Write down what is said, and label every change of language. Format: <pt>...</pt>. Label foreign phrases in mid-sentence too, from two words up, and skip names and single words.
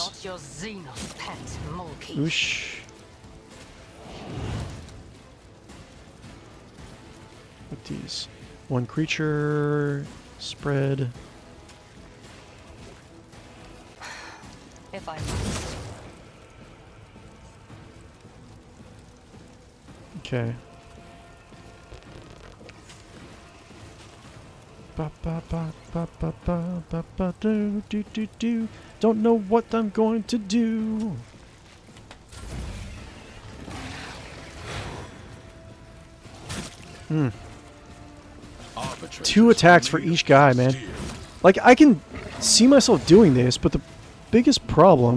<en>I am not your Xenos pet, Mulkey. Oosh. With these. One creature. Spread. If I must. Okay. Ba ba ba ba ba ba ba ba do do do do. Don't know what I'm going to do. Two attacks for each guy, man. Like, I can see myself doing this, but the biggest problem...</en>